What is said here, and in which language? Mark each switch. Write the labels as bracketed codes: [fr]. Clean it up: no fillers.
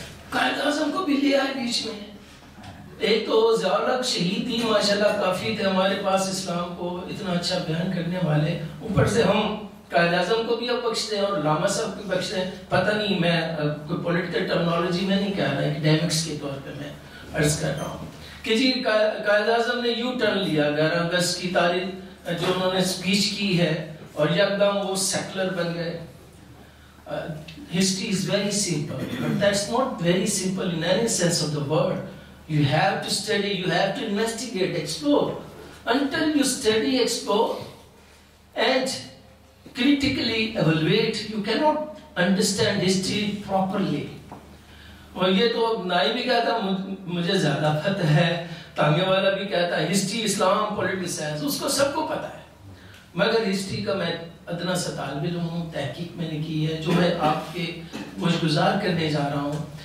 [ur] قائد اعظم کو بھی لیا ہے بیچ میں. ایک تو ضیاء شہید ہی ماشاءاللہ کافی تھے ہمارے پاس اسلام کو اتنا اچھا بیان کرنے والے, اوپر سے ہم قائد اعظم کو بھی اب بخشتے ہیں اور علامہ صاحب کو بخشتے ہیں. پتہ نہیں, میں کوئی پولیٹیکل ٹرمنالوجی میں نہیں کہہ رہا, ایکڈیمکس کے طور پہ میں عرض کر رہا ہوں کہ جی قائد اعظم نے یو ٹرن لیا 11 اگست کی تاریخ جو انہوں نے سپیچ کی ہے, اور یکدم وہ سیکولر بن گئے. [en] History is very simple, but that's not very simple in any sense of the word. You have to study, you have to investigate, explore. Until you study, explore, and critically evaluate, you cannot understand history properly. [ur] اور یہ تو نائی بھی کہتا مجھے زیادہ پتہ ہے, تانگے والا بھی کہتا ہے ہسٹری اسلام پولیٹیکل سائنس, اس کو سب کو پتہ ہے. مگر ہسٹری کا میں ادنا سا طالب علم ہوں, تحقیق میں نے کی ہے, جو میں آپ کے گزار کرنے جا رہا ہوں.